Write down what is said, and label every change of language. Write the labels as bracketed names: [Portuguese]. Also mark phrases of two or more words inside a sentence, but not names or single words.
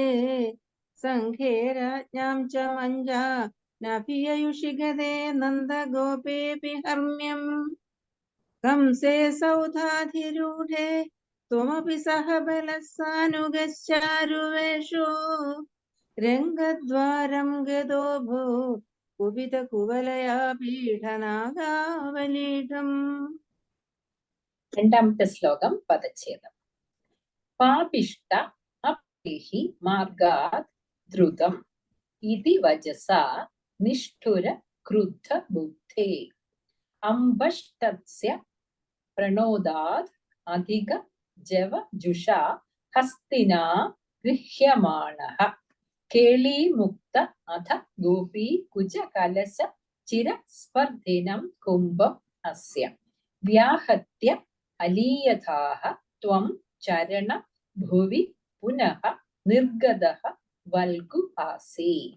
[Sanskrit] सङ्घे राज्ञां च मञ्जानाभिययुषि गते नन्दगोपेऽपि हर्म्यम् कंसे सौधाधिरूढे त्वमपि सह बलस्सानुगश्चारुवेषो रङ्गद्वारं गतो भूः कुपितकुवलया पीडनागावलीढम् [Malayalam] രണ്ടാമത്തെ ശ്ലോകം പദച്ഛേദം [Sanskrit] പാപിഷ്ട അപ്രേഹി മാർഗാത് ദ്രുതം ഇതി വചസാ നിഷ്ഠുര ക്രുദ്ധ ബുദ്ധേ അംബഷ്ടസ്യ പ്രണോദാത് അധിക ജവജുഷാ ഹസ്തിനാ ഗൃഹ്യമാണഃ കേളീമുക്ത അധ ഗോപീ കുജ കലശ ചിരസ്പർദ്ധിനം കുംഭം അസ്യ വ്യാഹത്യ അലീയഥാഃ ത്വം ചരണ ഭുവി പുനഃ നിർഗതഃ വൽഗുഹാസി